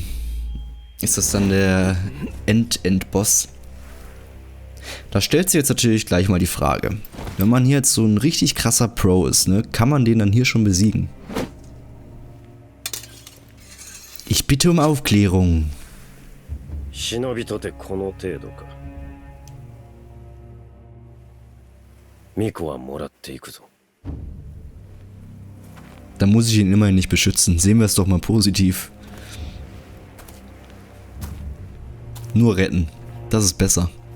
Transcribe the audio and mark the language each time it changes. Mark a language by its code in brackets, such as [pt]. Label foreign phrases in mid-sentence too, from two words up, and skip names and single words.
[de] Ist das dann der Endboss? Da stellt sich jetzt natürlich gleich mal die Frage. Wenn man hier jetzt so ein richtig krasser Pro ist, ne, kann man den dann hier schon besiegen? Ich bitte um Aufklärung. [ja] 忍びとてこの程度か。巫女はもらっていくぞ。 [de] Dann muss ich ihn immerhin nicht beschützen. Sehen wir es doch mal positiv. Nur retten. Das ist besser.